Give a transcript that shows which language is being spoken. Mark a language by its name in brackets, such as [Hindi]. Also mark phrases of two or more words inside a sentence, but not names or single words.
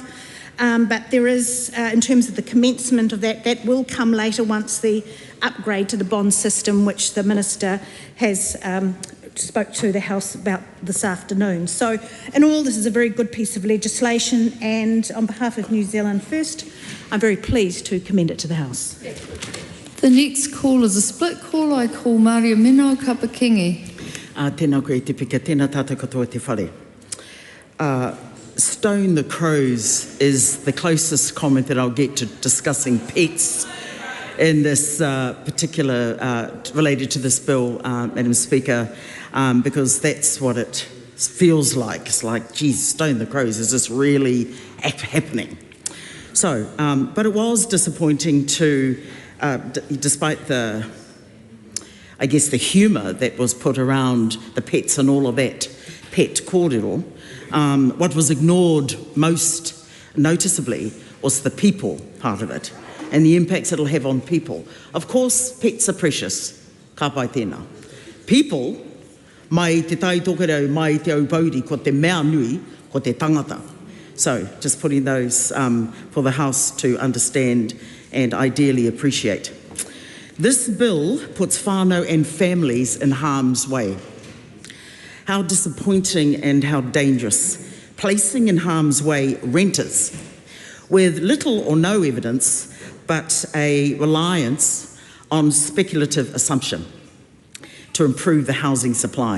[English] But there is, in terms of the commencement of that will come later once the upgrade to the bond system, which the Minister has spoke to the House about this afternoon. So, in all, this is a very good piece of legislation, and on behalf of New Zealand First, I'm very pleased to commend it to the House. The next call is a split call. I call Maria Minau Kapakingi. [Māori] Tēnā koe te pika, tēnā tātou katoa te whare. [English] Stone the crows is the closest comment that I'll get to discussing pets in this particular, related to this bill, Madam Speaker, because that's what it feels like. It's like, geez, stone the crows, is this really happening? So, but it was disappointing to, despite the, I guess, the humour that was put around the pets and all of that pet kōrero, what was ignored most noticeably was the people part of it and the impacts it'll have on people. Of course, pets are precious, [Māori] ka pai tēnā. People, mai te tai tokerau, mai te au pauri, ko te mea nui, ko te tangata. [English] So, just putting those for the House to understand and ideally appreciate. This bill puts whānau and families in harm's way. How disappointing and how dangerous. Placing in harm's way renters with little or no evidence, but a reliance on speculative assumption to improve the housing supply.